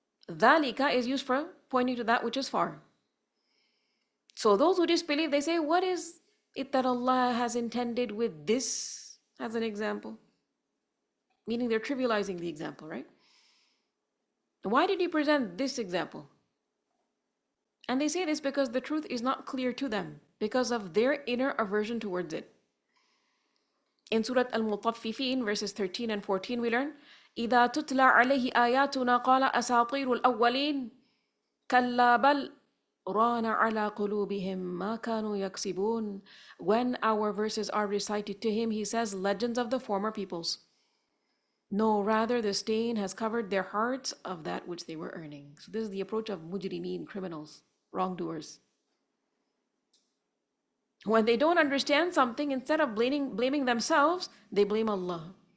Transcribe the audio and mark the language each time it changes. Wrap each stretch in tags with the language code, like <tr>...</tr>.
<en>Dhalika is used for pointing to that which is far. So those who disbelieve, they say, what is it that Allah has intended with this as an example? Meaning they're trivializing the example, right? Why did He present this example? And they say this because the truth is not clear to them, because of their inner aversion towards it. In Surah Al-Mutaffifin, verses 13 and 14, we learn,</en> <ar>إِذَا تُتْلَى عَلَيْهِ آيَاتُنَا قَالَ أَسَاطِيرُ الْأَوَّلِينَ كَلَّا بَلْ رَانَ عَلَى قُلُوبِهِمْ مَا كَانُوا يَكْسِبُونَ.</ar> <en>When our verses are recited to him, he says, legends of the former peoples. No, rather the stain has covered their hearts of that which they were earning. So this is the approach of mujrimeen, criminals, wrongdoers. When they don't understand something, instead of blaming themselves, they blame Allah.</en>